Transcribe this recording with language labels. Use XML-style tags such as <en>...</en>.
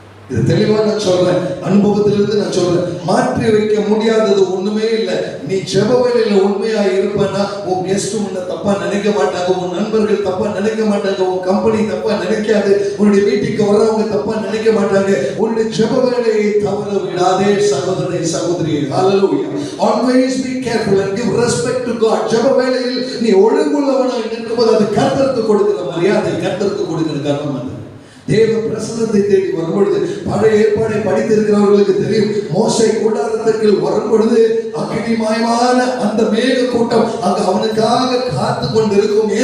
<ta>இது தெளிவா நான் சொல்றேன், அனுபவத்திலிருந்து நான் சொல்றேன். மாற்றி வைக்க முடியாதது ஒண்ணுமே இல்லை. நீ ஜெப வேலையில உண்மையா இருப்பனா உன் கெஸ்ட் உன்னை தப்பா நினைக்க மாட்டாங்க, உன் நண்பர்கள் தப்பா நினைக்க மாட்டாங்க, உன் கம்பெனி தப்பா நினைக்காது, உன்னுடைய வீட்டுக்கு வர்றவங்க தப்பா நினைக்க மாட்டாங்க. உன்னுடைய ஜெப வேலையை தவற விடாதே சகோதரனே சகோதரி. ஹல்லேலூயா.</ta> <en>Always be careful and give respect to God.</en> <ta>ஜெப வேலையில் நீ ஒழுங்குள்ளவனாய் நிற்கும்போது அது கர்த்தருக்கு கொடுக்கிற மரியாதை, கர்த்தருக்கு கொடுக்கிற கர்மம். அது தேவ பிரசன்னத்தை தேடி வரும்பொழுது, பழைய ஏற்பாடை படித்திருக்கிறவர்களுக்கு தெரியும், மோசே கூடாரத்திற்கு வரும்பொழுது அக்கினிமயமான அந்த மேக கூட்டம் அங்கு அவனுக்காக காத்து கொண்டிருக்கும்.</ta>